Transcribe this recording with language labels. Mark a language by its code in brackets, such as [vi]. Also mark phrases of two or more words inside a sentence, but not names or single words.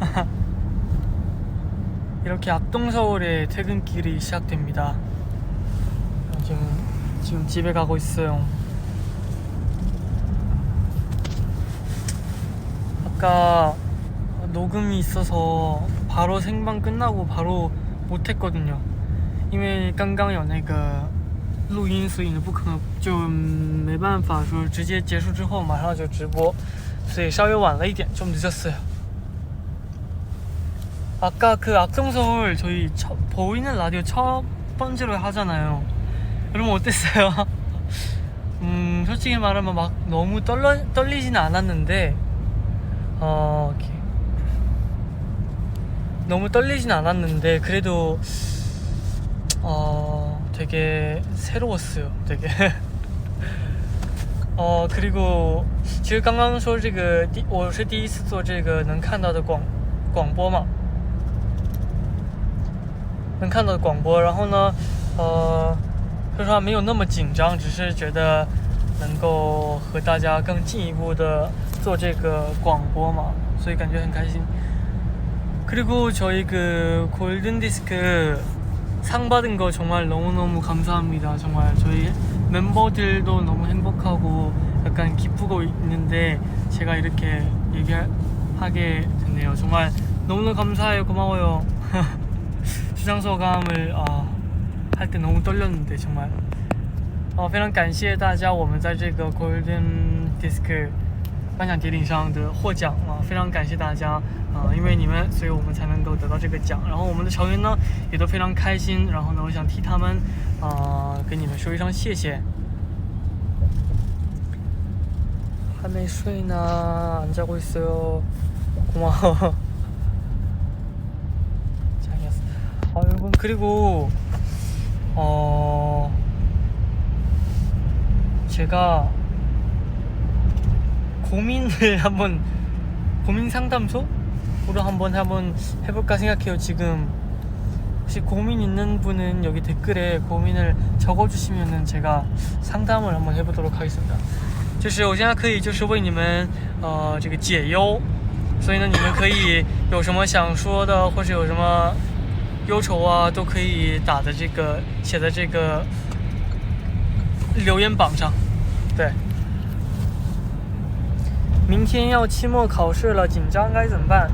[ko] 이렇게 악동서울의 퇴근길이 시작됩니다. 지금 집에 가고 있어요. 아까 녹음이 있어서 바로 생방 끝나고 바로 못했거든요. [zh] 因为刚刚有那个录音，所以呢就没办法说直接结束之后马上就直播，所以稍微晚了一点， [ko] 좀 늦었어요. 아까 그 악동서울 저희 보이는 라디오 첫 번째로 하잖아요. 여러분 어땠어요? 솔직히 말하면 막 너무 떨리지는 않았는데 너무 떨리진 않았는데 그래도 되게 새로웠어요. 되게 그리고 [zh] 其实刚刚说这个我是第一次做这个能看到的广播嘛，能看到的广播，然后呢说实话没有那么紧张，只是觉得能够和大家更进一步的做这个广播嘛，所以感觉很开心。 [ko] 그리고 저희 그 골든디스크 상 받은 거 정말 너무너무 감사합니다. 정말 저희 멤버들도 너무 행복하고 약간 기쁘고 있는데 제가 이렇게 얘기하게 됐네요. 정말 너무너무 감사해요. 고마워요. 수상소감을 할 때 너무 떨렸는데 정말 [zh] 非常感谢大家我们在这个 Golden Disc 颁奖典礼上的获奖非常感谢大家因为你们所以我们才能够得到这个奖，然后我们的成员呢也都非常开心，然后呢我想替他们跟你们说一声谢谢。还没睡呢 [ko] 안 자고 있어요. 고마워. 여러분 그리고 제가 고민을 한번 고민 상담소로 한번 해볼까 생각해요. 지금 혹시 고민 있는 분은 여기 댓글에 고민을 적어주시면은 제가 상담을 한번 해보도록 하겠습니다. [zh] 就是我现在可以就是为你们这个解忧，所以呢你们可以有什么想说的或者有什么忧愁都可以写在这个留言榜上。对，明天要期末考试了，紧张该怎么办？